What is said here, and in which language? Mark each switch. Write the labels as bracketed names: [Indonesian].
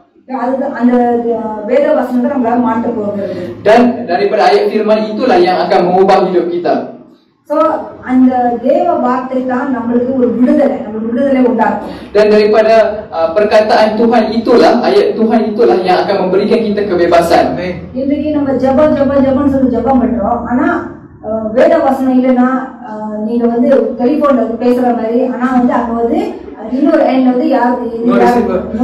[Tamil] அந்த வேத வசனத்தை நம்மளால மாற்ற போகிறது. [Malay] Dan daripada ayat firman itulah yang akan mengubah hidup kita. [Tamil] So அந்த தேவ வார்த்தை தான் நம்மளுக்கு ஒரு விடுதலை உண்டாக்கும். [Malay] Dan daripada perkataan Tuhan itulah, ayat Tuhan itulah yang akan memberikan kita kebebasan. [Tamil] இன்னைக்கு நம்ம ஜெபம் சொல்லி ஜெபம் பண்றோம், ஆனா வேத வசனம் இல்லைன்னா நீங்க வந்து டெலிபோன்ல பேசுற மாதிரி, ஆனா வந்து அங்க வந்து இன்னொரு எண்ட் வந்து [English] no receiver.